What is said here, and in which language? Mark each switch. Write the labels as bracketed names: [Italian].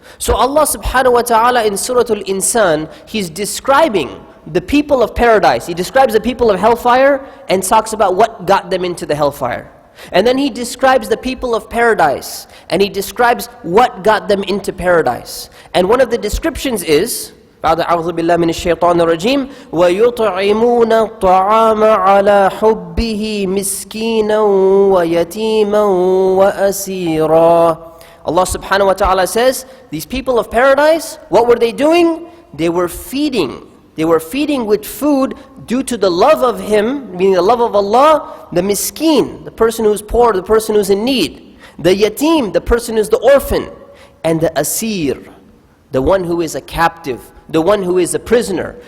[English] So Allah subhanahu wa ta'ala in Surah Al-Insan, He's describing the people of paradise. He describes the people of hellfire and talks about what got them into the hellfire. And then He describes the people of paradise, and He describes what got them into paradise. And one of the descriptions is, [Arabic] أعوذ بالله من الشيطان الرجيم وَيُطْعِمُونَ الطَّعَامَ عَلَى حُبِّهِ مِسْكِينًا وَيَتِيمًا وَأَسِيرًا. [English] Allah subhanahu wa ta'ala says, these people of paradise, what were they doing? They were feeding. They were feeding with food due to the love of Him, meaning the love of Allah, the miskeen, the person who's poor, the person who's in need, the yatim, the person who's the orphan, and the asir, the one who is a captive, the one who is a prisoner.